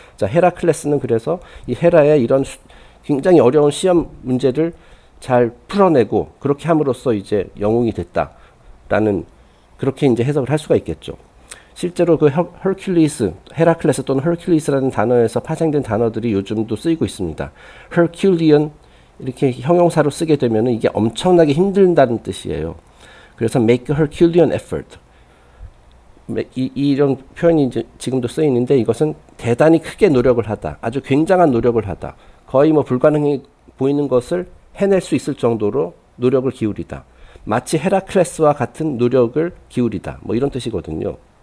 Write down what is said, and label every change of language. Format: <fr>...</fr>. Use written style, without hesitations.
<ko>자, 헤라클레스는 그래서 이 헤라의 이런 굉장히 어려운 시험 문제를 잘 풀어내고 그렇게 함으로써 이제 영웅이 됐다라는 그렇게 이제 해석을 할 수가 있겠죠. 실제로 그 헐큘리스, 헤라클레스 또는 헐큘리스라는 단어에서 파생된 단어들이 요즘도 쓰이고 있습니다. 헐큘리언 이렇게 형용사로 쓰게 되면 이게 엄청나게 힘들다는 뜻이에요. 그래서</ko> <en>make a Herculean effort.</en> <ko>이런 표현이 이제 지금도 쓰이는데 이것은 대단히 크게 노력을 하다. 아주 굉장한 노력을 하다. 거의 뭐 불가능해 보이는 것을 해낼 수 있을 정도로 노력을 기울이다. 마치 헤라클레스와 같은 노력을 기울이다. 뭐 이런 뜻이거든요.</ko>